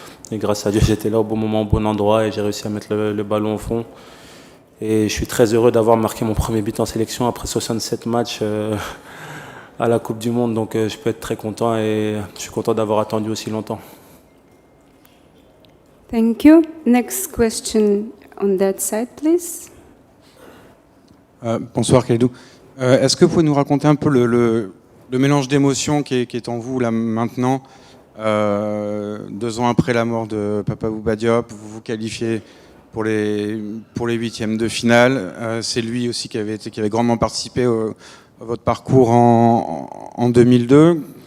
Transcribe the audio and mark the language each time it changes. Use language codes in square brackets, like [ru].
[fr] Et grâce à Dieu, j'étais là au bon moment, au bon endroit. Et j'ai réussi à mettre le ballon au fond. Et je suis très heureux d'avoir marqué mon premier but en sélection après 67 matchs à la Coupe du Monde. Donc je peux être très content et je suis content d'avoir attendu aussi longtemps. [en] Thank you. Next question on that side, please. [fr] Bonsoir Kalidou. Est-ce que vous pouvez nous raconter un peu le mélange d'émotions qui est en vous là maintenant, 2 ans après la mort de Papa Bouba Diop, vous vous qualifiez pour les 8e de finale. C'est lui aussi qui avait grandement participé à votre parcours en 2002.